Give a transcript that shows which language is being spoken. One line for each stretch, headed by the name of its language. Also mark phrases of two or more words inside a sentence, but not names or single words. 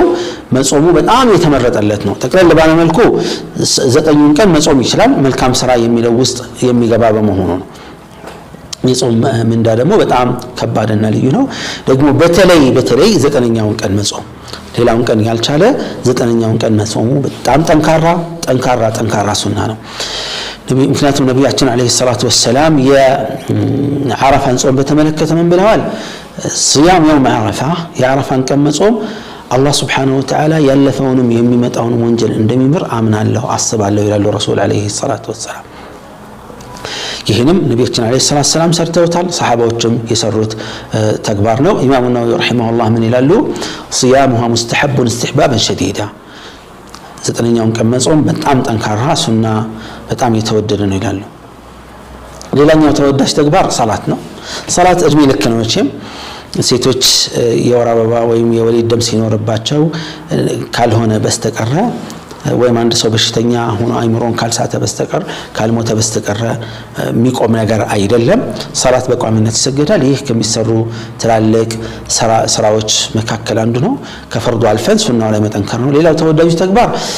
Amharic: መጾሙ በጣም የተመረጠለት ነው። ተቀለል ባለ መልኩ 9ን ቀን መጾም ይችላል። መልካም ስራ የሚለው ውስጥ የሚገባ በመሆኑ ነው። የጾም ምንዳ ደግሞ በጣም ከባድና ልዩ ነው። ደግሞ በተለይ 9ኛውን ቀን መጾም ሌላውን ቀን ያልቻለ 9ኛውን ቀን መጾሙ በጣም ጠንካራ ሱና ነው። ምክንያቱም ነብያችን
Arabic: عليه الصلاة والسلام
Amharic: የአረፋን ጾም በተመለከተ ምን ብለዋል?
Arabic: صيام يوم عرفة
Amharic: የአረፋን ቀን መጾም አላህ
Arabic: سبحانه وتعالى
Amharic: ያለፈውንም የሚመጣውንም ወንጀል እንደሚምር አምናለሁ አስባለሁ ይላሉ ረሱል
Arabic: عليه الصلاة والسلام።
Amharic: ይሄንም ነብያችን
Arabic: عليه الصلاة والسلام
Amharic: ሰርተውታል። ሰሃባዎችም የሰሩት ተግባር ነው። ኢማሙ ነወዊ ረሂመሁላህ ምን ይላሉ?
Arabic: صيامها مستحب استحبابا شديدا
Amharic: 9ኛውን ቀን መጾም በጣም ጠንካራ ሱና በጣም የተወደደ ነው ይላሉ። ሌላኛው ተወዳጅ ተግባር ሰላት ነው። ሰላት እድሜ ልክ ነው። መቼም ሴቶች የወር አበባ ወይም የወሊድ ደም ሲኖርባቸው ካልሆነ በስተቀር ወይም አንድ ሰው በሽተኛ ሆኖ አይምሮን ካልሳተ በስተቀር ካልሞተ በስተቀር የሚቆም ነገር አይደለም። ሰላት በቋሚነት ይሰገዳል። ይህ ከሚሰሩ ትላልቅ ስራዎች መካከል አንዱ ነው። ከፈርዱ አልፈን ሱናው ላይ መጠንከር ነው። ሌላው ተወዳጁ ተግባር